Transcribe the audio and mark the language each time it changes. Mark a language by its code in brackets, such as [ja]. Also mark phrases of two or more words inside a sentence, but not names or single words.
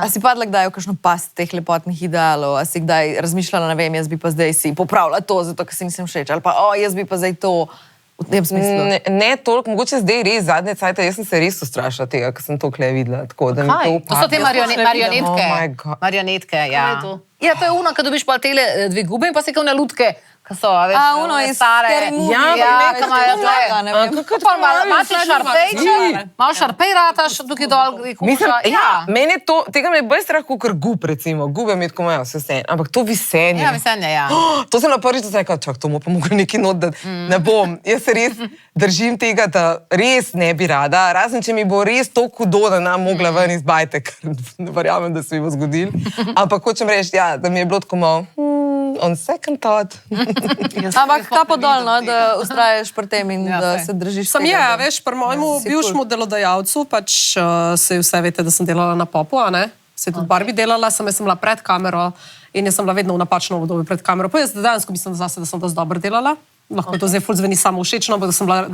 [sl] A si padla kdaj v kakšno past teh lepotnih idealov? A si kdaj razmišljala, ne vem, jaz bi pa zdaj si popravila to, zato ker si nisem všeč, ali pa jaz bi pa zdaj to v tem smislu. Ne toliko, mogoče zdaj res zadnje cajte, jaz sem se res ustrašila tega, ker sem to kle videla. Tako, da mi Kaj? to To so te marionetke. [en] Oh my God. [sl] Marionetke, Kaj ja. je to? Ja, to je ono, ko dobiš pa tele dve gube in pa se kao na lutke, ki so, a veš, Ono one iz stare. Scary Movie. Ja, Ja, pa ki imajo ne, tole. ne vem. Pa malo ti šarpejče, malo šarpej rataš, tukaj dol, Mislim, kuša. ja, meni je to, tega me je bolj strah, kot gub, recimo. Gube mi je tako imajo vse sen, ampak to visenje. Ja, veselje, ja. To sem na prvič rekla, čak, to mu pa mogla neki not, da ne bom. Jaz se res držim tega, da res ne bi rada, razen če mi bo res to hudo, da nam mogla ven iz bajte, ker ne verjamem, da se mi bo zgodil. Ampak hočem reči, ja, da mi je bilo tako malo, [en] on second thought. [sl] Ampak kapo dol, no, da ustraješ pri tem in Ja, da saj. se držiš Sam je, tega, a veš, pri mojemu si bivšemu delodajalcu, pač se vse veste, da sem delala na popu, a ne? Se je tudi Barbie delala, sem bila pred kamero in jaz sem bila vedno v napačnem obdobju pred kamero. Pa jaz dejansko mislim zase, da sem dosti dobro delala. Lahko to zdaj ful zveni samo všečno, ampak da sem bila...